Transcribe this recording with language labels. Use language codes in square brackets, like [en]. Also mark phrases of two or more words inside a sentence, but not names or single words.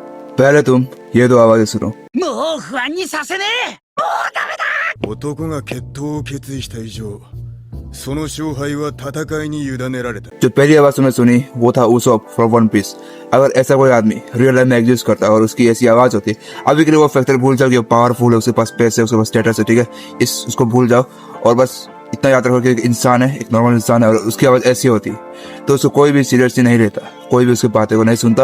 [hi] पहले तुम ये दो आवाजें सुनो। [ja] もう不安にさせねえ。男が決闘を決意した以上、その勝敗は戦いに委ねられた。 [hi] जो पहली आवाज तुमने सुनी वो था उसॉप फ्रॉम वन पीस। अगर ऐसा कोई आदमी [en] real life [hi] में एग्जिस्ट करता है और उसकी ऐसी आवाज होती, अभी के लिए वो फैक्टर भूल जाओ कि वो पावरफुल है, उसके पास पैसे है, उसके पास स्टेटस है, ठीक है, उसको भूल जाओ और बस इतना याद रखो कि एक इंसान है, एक नॉर्मल इंसान है और उसकी आवाज ऐसी होती तो उसको कोई भी सीरियसली नहीं लेता, कोई भी उसकी बातें को नहीं सुनता।